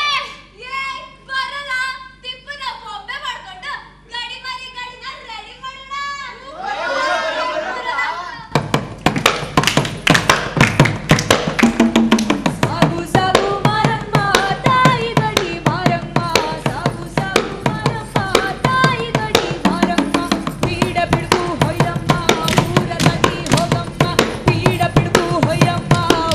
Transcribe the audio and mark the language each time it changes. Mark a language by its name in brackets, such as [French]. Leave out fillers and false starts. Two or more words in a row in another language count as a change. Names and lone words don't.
[Kannada] ಬರಲ್ಲ ತಿಪ್ಪನ ಬೊಂಬೆ ಮಾಡ್ಕೊಂಡು ಗಡಿಮಾರಿ ಗಾಡಿನ ರೆಡಿ ಮಾಡೋಣ. ಸಾಗು ಸಾಗು ಮಾರಮ್ಮ ತಾಯಿ ಗಡಿ ಮಾರಮ್ಮ, ಸಾಗು ಸಾಗು ಮಾರಮ್ಮ ತಾಯಿ ಗಡಿ ಮಾರಮ್ಮ, ಪೀಡ ಬಿಡ್ಕು ಹೊಯ್ಯಮ್ಮ ಊರ ನದಿ ಹೋಗಮ್ಮ, ಪೀಡ ಬಿಡ್ಕು ಹೊಯ್ಯಮ್ಮ